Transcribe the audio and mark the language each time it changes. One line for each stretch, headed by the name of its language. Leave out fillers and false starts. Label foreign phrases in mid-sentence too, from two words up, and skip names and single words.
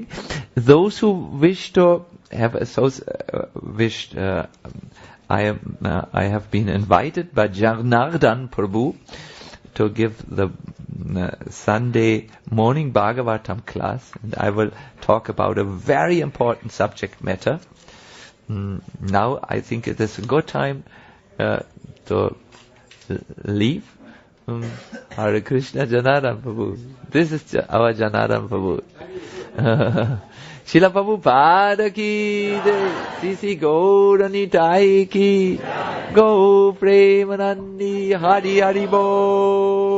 English: Those who wish to have I have been invited by Janardhan Prabhu to give the Sunday morning Bhagavatam class, and I will talk about a very important subject matter. Now I think it is a good time to leave. Hare Krishna, Janardhan Prabhu. This is our Janardhan Prabhu.
Hindi: श्रील प्रभुपाद की जय, सिसि गौरनिताई की,
Bangla: গো প্রেমানন্দী, হরি হরি বো.